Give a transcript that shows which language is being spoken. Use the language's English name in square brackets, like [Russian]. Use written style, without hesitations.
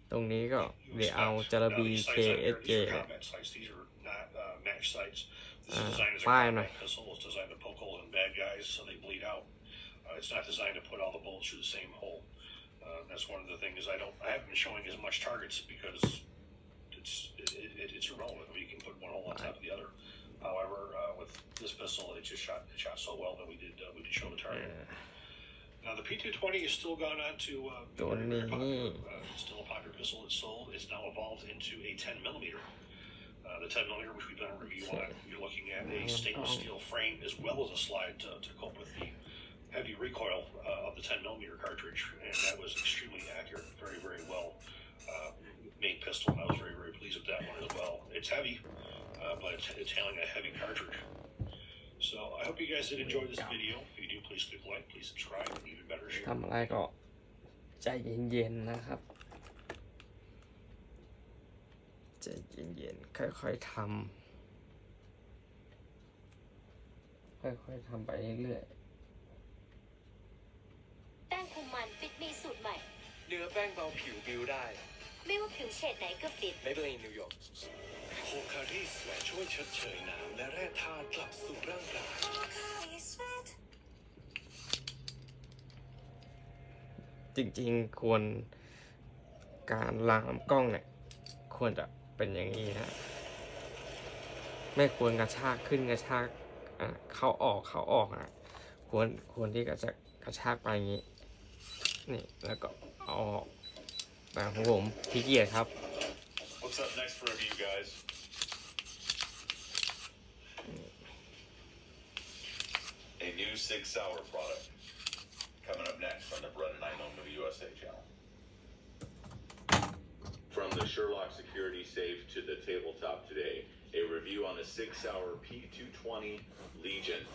[Thai] ตรงนี้ก็เดี๋ยวเอาจาระบี KSJ เนี่ย [English] These are not match sights. This is Ah, designed as a fine. combat pistol. It's designed to poke holes in bad guys so they bleed out. It's not designed to put all the bullets through the same hole. That's one of the things I haven't been showing as much targets because it's irrelevant. You can put one hole on top of the other. However, with this pistol, it shot so well that we did show the target. Now the P220 has still gone on to very popular. It's still a popular pistol. It's sold. It's now evolved into a 10 millimeter. The 10 millimeter, which we've done a review on, you're looking at a stainless steel frame as well as a slide to cope with the heavy recoil of the 10 millimeter cartridge, and that was extremely accurate. Very, very well made pistol. I was very, very pleased with that one as well. It's heavy, but it's handling a heavy cartridge. So I hope you guys did enjoy this video. If you do, please click like, please subscribe, and even better, share. [Thai] ทำอะไรก็ใจเย็นๆนะครับใจเย็นๆค่อยๆทำค่อยๆทำไปเรื่อย แป้งคุมมันฟิตมีสูตรใหม่ เนื้อแป้งเบาผิวบิวได้ ไม่ว่าผิวเฉดไหนก็ฟิต ไม่เป็นนิวยอร์กโคคารีสและช่วยชดเชยน้ำและแร่ธาตุกลับสู่ร่างกาย จริงๆควรการล้างลำกล้องเนี่ยควรจะเป็นอย่างนี้ฮะไม่ควรกระชากขึ้นกระชากเข้าออกนะควรที่จะกระชากไปอย่างนี้นี่แล้วก็เอาออกแต่ของผมขี้เกียจครับ [English] What's up next for review, guys? A new 6-hour product coming up next on the Broniwings USA channel. From the Sherlock Security Safe to the tabletop today, a review on the 6-hour P220 Legion.